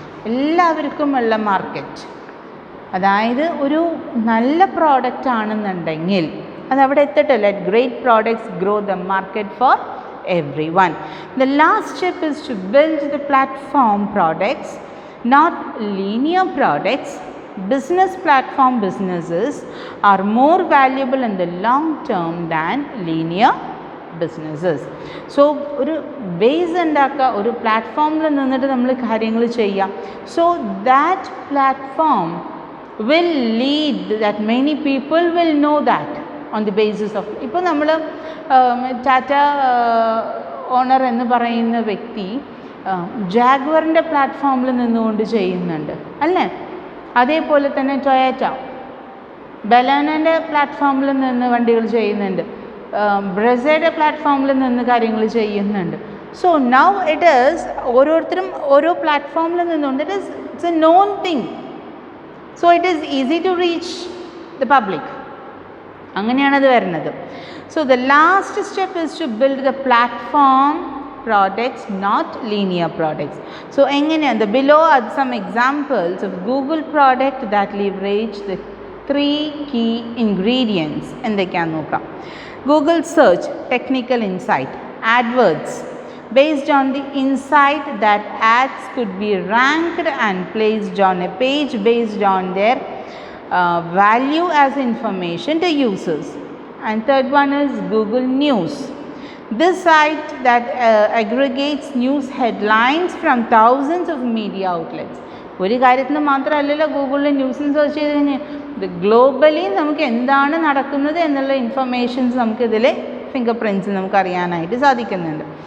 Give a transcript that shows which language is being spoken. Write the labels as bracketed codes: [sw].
[ml] എല്ലാവർക്കുമുള്ള market, അതായത് ഒരു നല്ല പ്രോഡക്റ്റ് ആണെന്നുണ്ടെങ്കിൽ അതവിടെ എത്തട്ടെ. [en] Let great products grow the market for everyone. The last step is to build the platform products, not linear products. Business platform businesses are more valuable in the long term than linear businesses. [ml] So ഒരു base ഉണ്ടാക്കുക, ഒരു പ്ലാറ്റ്ഫോമിൽ നിന്നിട്ട് നമ്മൾ കാര്യങ്ങൾ ചെയ്യാം. [en] So that platform will lead that many people will know that on the basis of. [ml] ഇപ്പോൾ നമ്മൾ ടാറ്റ ഓണർ എന്ന് പറയുന്ന വ്യക്തി ജാഗ്വറിൻ്റെ പ്ലാറ്റ്ഫോമിൽ നിന്നുകൊണ്ട് ചെയ്യുന്നുണ്ട് അല്ലേ. അതേപോലെ തന്നെ ടൊയോറ്റ ബലാനൻ്റെ പ്ലാറ്റ്ഫോമിൽ നിന്ന് വണ്ടികൾ ചെയ്യുന്നുണ്ട്, ബ്രസയുടെ പ്ലാറ്റ്ഫോമിൽ നിന്ന് കാര്യങ്ങൾ ചെയ്യുന്നുണ്ട്. [en] so now it is [ml] ഓരോരുത്തരും ഓരോ പ്ലാറ്റ്ഫോമിൽ നിന്നുകൊണ്ട് [en] It's a known thing. So it is easy to reach the public. [ml] അങ്ങനെയാണത് വരുന്നത്. [en] So the last step is to build the platform products, not linear products. So the below are some examples of Google product that leverage the 3 key ingredients. [ml] എന്തൊക്കെയാണെന്ന് നോക്കാം. [en] Google search, technical insight. AdWords, based on the insight that ads could be ranked and placed on a page based on their value as information to users. And third one is Google News. This site that aggregates news headlines from thousands of media outlets. [ml] ഒരു കാര്യത്തിന് മാത്രമല്ലല്ലോ ഗൂഗിളിൽ ന്യൂസിൽ search ചെയ്ത് കഴിഞ്ഞാൽ globally നമുക്ക് എന്താണ് നടക്കുന്നത് എന്നുള്ള ഇൻഫർമേഷൻസ് നമുക്കിതിൽ ഫിംഗർ പ്രിൻറ്റ്സ് നമുക്ക് അറിയാനായിട്ട് സാധിക്കുന്നുണ്ട്.